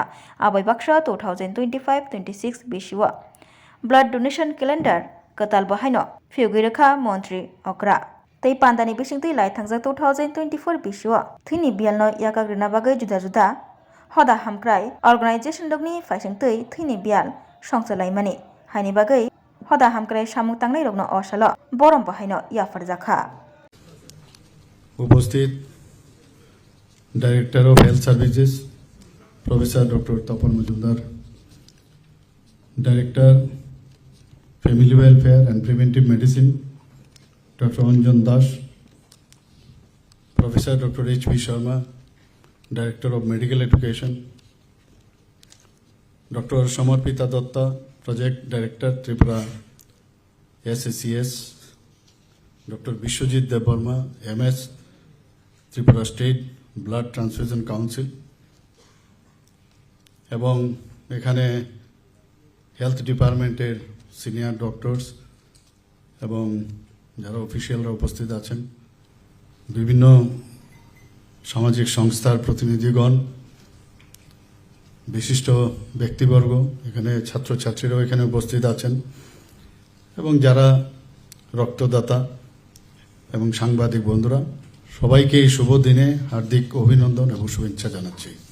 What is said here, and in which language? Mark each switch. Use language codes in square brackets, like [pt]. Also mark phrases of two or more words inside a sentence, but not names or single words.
[trp] आबै बाक्सा 2025-26 बिशिव [en] blood donation calendar [trp] कताल बाहायनो फ्योगै रखा मन्त्री अकरा तै पान्दानि बिसिंतै लाई थांजाक 2024 बिशिव थैनि बियालनो याकाग्रना बागै जुदा जुदा हदा हामक्राय अर्गानाइजेशन लगनि फायसिंतै थैनि बियाल संसलायमानि हायनि बागै हदा हामक्राय सामुं तांनाय रगनो असाल बरम बाहायनो याफारजाखा [en] उपस्थित Director of Health Services Professor Doctor Tapan Majumdar, Director Family Welfare and Preventive Medicine Doctor Anjan Das, Professor Doctor H.P. Sharma, Director of Medical Education, Doctor Samarpita Datta, Project Director Tripura SACS, Doctor Biswajit Debbarma, MS, Tripura State Blood Transfusion Council [bn] এবং এখানে [en] health department's senior doctors [bn] এবং যারা অফিসিয়ালরা উপস্থিত আছেন, বিভিন্ন সামাজিক সংস্থার প্রতিনিধিগণ, বিশিষ্ট ব্যক্তিবর্গ, এখানে ছাত্রছাত্রীরাও এখানে উপস্থিত আছেন এবং যারা রক্তদাতা এবং সাংবাদিক বন্ধুরা, সবাইকে এই শুভ দিনে হার্দিক অভিনন্দন এবং শুভেচ্ছা জানাচ্ছি।